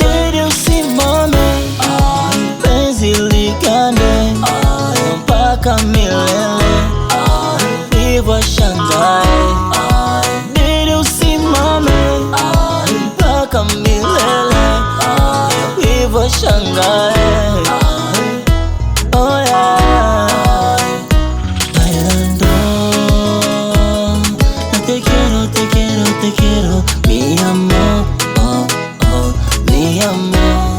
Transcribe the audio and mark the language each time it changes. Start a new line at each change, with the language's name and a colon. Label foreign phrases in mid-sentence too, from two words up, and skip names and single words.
Swahili: Nili usimame, penzi ligande mpaka milele, hivyo shangae. Nili usimame mpaka milele, hivyo shangae.
English: Oh yeah.
Spanish: Bailando, no te quiero, te quiero, te quiero, mi amor, oh, oh, mi amor.